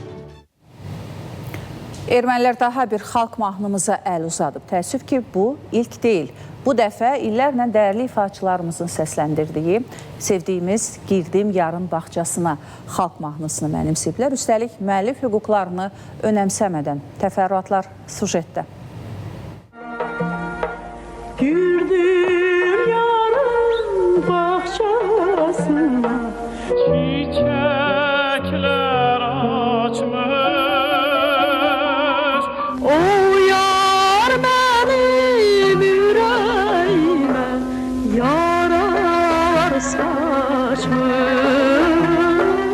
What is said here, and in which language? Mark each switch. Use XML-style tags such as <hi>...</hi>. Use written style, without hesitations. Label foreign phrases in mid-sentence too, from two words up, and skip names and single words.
<az>Ermənilər daha bir xalq mahnımıza əl uzadıb. Təəssüf ki, bu ilk deyil. Bu dəfə illərlə dəyərli ifaçılarımızın səsləndirdiyi, sevdiyimiz Girdim Yarın bağçasına xalq mahnısını mənimsiblər. Üstəlik, müəllif hüquqlarını önəmsəmədən. Təfərrüatlar sujetdə.</az> <tr>Girdim yarın bağçasına, çiçekler açmış. O yar benim yüreğime yarar saçmış.</tr>